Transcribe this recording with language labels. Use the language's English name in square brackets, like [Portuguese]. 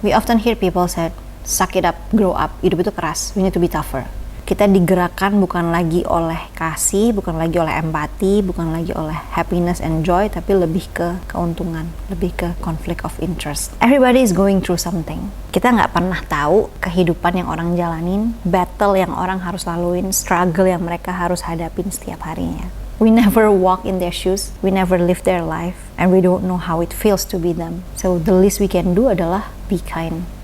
[English] We often hear people say, suck it up, grow up. [Indonesian] Hidup itu keras, [English] we need to be tougher. [Indonesian] Kita digerakkan bukan lagi oleh kasih, bukan lagi oleh empati, bukan lagi oleh [English] happiness and joy, [Indonesian] tapi lebih ke keuntungan, lebih ke [English] conflict of interest. Everybody is going through something. [Indonesian] Kita nggak pernah tahu kehidupan yang orang jalanin, battle yang orang harus laluin, struggle yang mereka harus hadapin setiap harinya. [English] We never walk in their shoes, we never live their life, and we don't know how it feels to be them. So the least we can do adalah be kind.